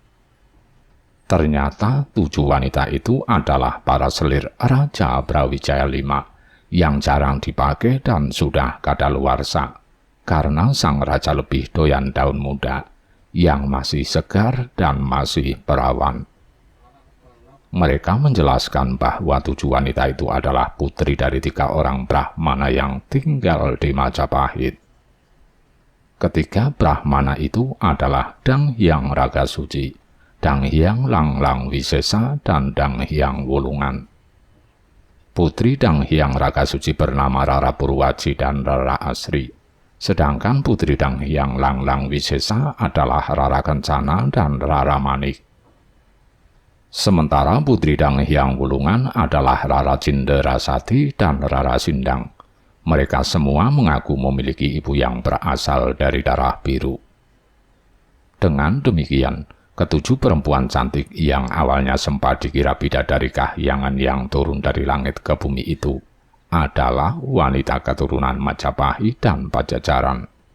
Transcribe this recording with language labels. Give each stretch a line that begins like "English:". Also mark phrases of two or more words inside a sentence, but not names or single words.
Indonesian: Ternyata 7 wanita itu adalah para selir Raja Brawijaya V yang jarang dipakai dan sudah kadaluarsa, karena sang raja lebih doyan daun muda yang masih segar dan masih perawan. Mereka menjelaskan bahwa 7 wanita itu adalah putri dari 3 orang Brahmana yang tinggal di Majapahit. Ketiga Brahmana itu adalah Dang Hyang Raga Suci, Dang Hyang Langlang Wisesa, dan Dang Hyang Wulungan. Putri Dang Hyang Raga Suci bernama Rara Purwaji dan Rara Asri, sedangkan putri Dang Hyang Langlang Wisesa adalah Rara Kencana dan Rara Manik. Sementara putri Dang Hyang Wulungan adalah Rara Cinderasati dan Rara Sindang. Mereka semua mengaku memiliki ibu yang berasal dari darah biru. Dengan demikian, ke-7 perempuan cantik yang awalnya sempat dikira bidadari kahyangan yang turun dari langit ke bumi itu adalah wanita keturunan Majapahit dan Pajajaran.